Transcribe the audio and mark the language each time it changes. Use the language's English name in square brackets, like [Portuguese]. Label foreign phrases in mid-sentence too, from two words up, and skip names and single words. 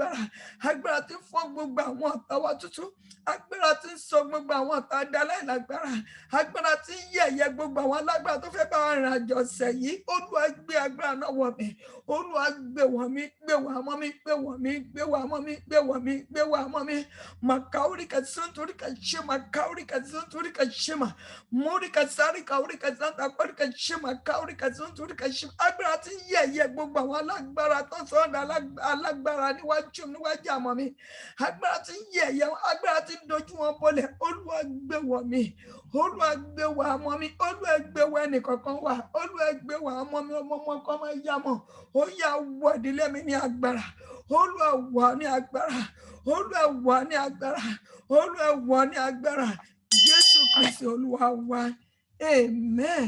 [Yoruba] Agbára tí fọ́ gbogbo àwọn ọ̀tá wa ìrànlọ́wọ́ tuntun, agbára tí ń sọ gbogbo àwọn ọ̀tá aláìlágbára, agbára tí ń yẹ̀yẹ́ gbogbo àwọn alágbára tó fẹ́ bá wa rìn àjò ọ̀sẹ̀ yìí, Olúwa gbé agbára náà wọ̀ mí, Olúwa gbé wọ̀ mí, gbé wọ̀ mọ́ mi, gbé wọ̀ mí, gbé wọ̀ mọ́ mi, gbé wọ̀ mí, gbé wọ̀ mọ́ mi, makauri kasuntori kashima, kauri kasuntori kashima, muri kasari kauri kasanta kauri kashima, kauri kasuntori kashima, agbára tí ń yẹ̀yẹ́ gbogbo àwọn alágbára tó sọ̀rọ̀ alágbára níwájú àmọ́ mi, agbára tí ń yẹ̀yẹ́, agbára tí ń dojú wọn bọ́lẹ̀, Olúwa gbé wọ̀ mí, Olúwa gbé wọ̀ àmọ́ mi, Olúwa gbé wọ̀ ẹnìkankan wà, Olúwa gbé wọ̀ àmọ́ mi, ọmọ kan máa yá mọ́, ó yá wọ̀ ìdílé mi ní agbára, Olúwa wọ̀ ní agbára, Olúwa wọ̀ ní agbára, Olúwa wọ̀ ní agbára, Jésù Kristi Olúwa wa, amen.